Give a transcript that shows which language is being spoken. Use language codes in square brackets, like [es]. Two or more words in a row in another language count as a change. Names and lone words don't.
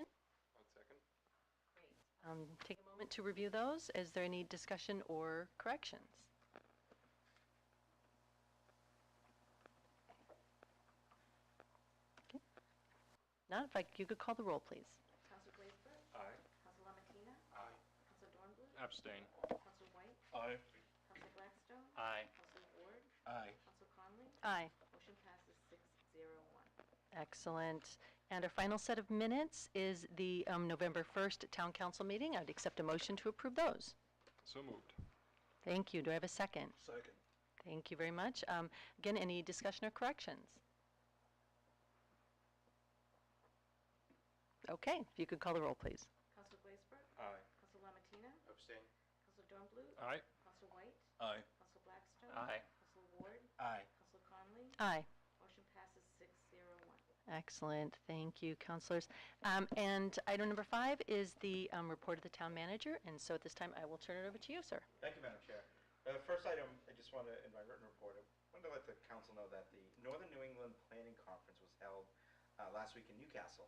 [en] One second. Great. Take a moment to review those. Is there any discussion or corrections? Okay. Not, if you could call the roll, please. Councilor Glazebrook? Aye. Councilor LaMattina? Aye. Councilor Dornbluth? Abstain. Councilor White? Aye. Councilor Blackstone? Aye. Councilor Ward? Aye. Councilor Connolly? Aye. Motion passes 601. Excellent. And our final set of minutes is the November 1st Town Council meeting. I'd accept a motion to approve those. So moved. Thank you. Do I have a second? Second. Thank you very much. Again, any discussion or corrections? Okay, if you could call the roll, please. Councilor Glazebrook? Aye. Councilor LaMattina? Abstain. Councilor Dornbluth? Aye. Councilor White? Aye. Councilor Blackstone? Aye. Councilor Ward? Aye. Councilor Connolly? Aye. Motion passes 601. Excellent. Thank you, councilors. And item number 5 is the report of the town manager. And so at this time, I will turn it over to you, sir. Thank you, Madam Chair. The first item, I just want to, in my written report, I wanted to let the council know that the Northern New England Planning Conference was held last week in Newcastle.